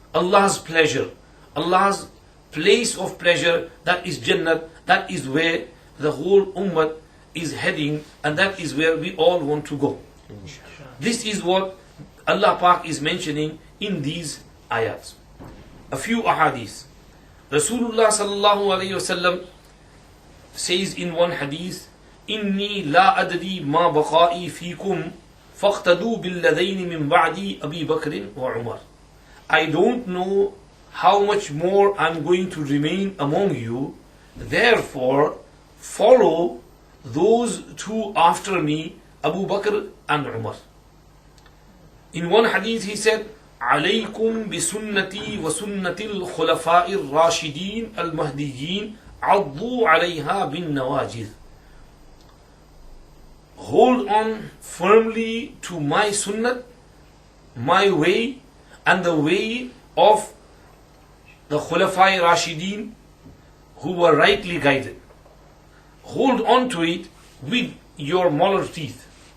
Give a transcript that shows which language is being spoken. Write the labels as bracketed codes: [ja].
[en] Allah's pleasure, Allah's place of pleasure, that is Jannat, that is where the whole ummah is heading, and that is where we all want to go. This is what Allah Pak is mentioning in these ayats. A few ahadith. [ar] Rasulullah sallallahu alayhi wasallam [en] says in one hadith, [ar] إِنِّي لَا أَدْرِي مَا بَقَائِي فِيكُمْ فَاقْتَدُوا بِالَّذَيْنِ مِنْ بَعْدِي أَبِي بَكْرٍ وَعُمَرٍ. [en] I don't know how much more I'm going to remain among you, therefore follow those two after me, Abu Bakr and Umar. In one hadith he said, [ar] عليكم بسنتي وسنة الخلفاء الراشدين المهديين عضوا عليها بالنواجذ. [en] Hold on firmly to my sunnah, my way, and the way of the Khulafai Rashideen who were rightly guided. Hold on to it with your molar teeth.